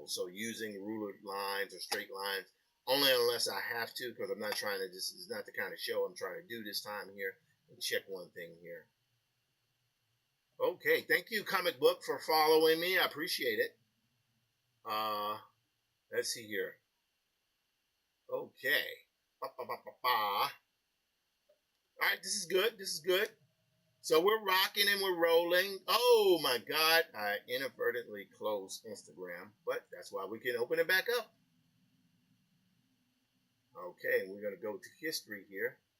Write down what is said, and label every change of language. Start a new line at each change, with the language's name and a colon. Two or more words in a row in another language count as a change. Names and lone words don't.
English: So using ruler lines or straight lines, only unless I have to, because I'm not trying to, this is not the kind of show I'm trying to do this time here. Let me check one thing here. Okay, thank you, Comic Book, for following me. I appreciate it. Uh, let's see here. Okay. Ba-ba-ba-ba-ba. All right, this is good. This is good. So we're rocking and we're rolling. Oh my God, I inadvertently closed Instagram, but that's why we can open it back up. Okay, we're going to go to history here.